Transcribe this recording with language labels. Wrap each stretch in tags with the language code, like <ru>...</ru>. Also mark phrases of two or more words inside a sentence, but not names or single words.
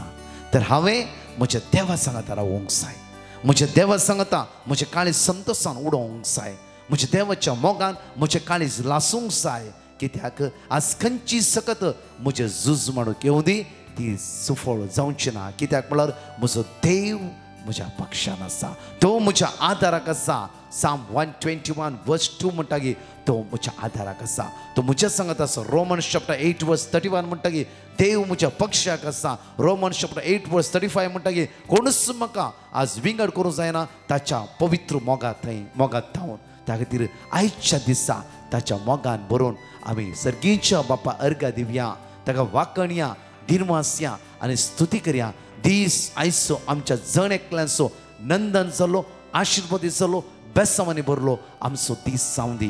<kok>तर हांवें म्हज्या देवा सांगाता रावूंक जाय. म्हज्या देवा सांगाता म्हजें काळीज संतोशान उडोवंक जाय. म्हज्या देवाच्या मोगान म्हजें काळीज लासूंक जाय. कित्याक आज खंयची सकत म्हजें झूज म्हणून येवं दी ती सफळ जावची ना. कित्याक म्हळ्यार म्हजो देव म्हज्या पक्षान आसा. तो म्हज्या आदाराक आसा. Psalm 121 verse 2 म्हणटा की तो म्हज्या आदाराक आसा. तो म्हज्या सांगत आसा. Romans chapter 8 verse 31 म्हणटा की देव म्हज्या पक्षाक आसा. Romans chapter 8 verse 35 म्हणटा की कोणूच म्हाका आज विंगड करूं जायना ताच्या पवित्र मोगांत थावन. त्या खातीर आयच्या दिसा ताच्या मोगान बरोवन आमी सर्गीच्या बापा अर्घा दिवया ताका वाकणया दिनवासया आनी स्तुती करया. दीस आयचो आमच्या जण एकल्यांचो नंदन जालो आशिर्वादीत जालो बेसांवांनी भरलो आमचो दीस जावं दी.</kok>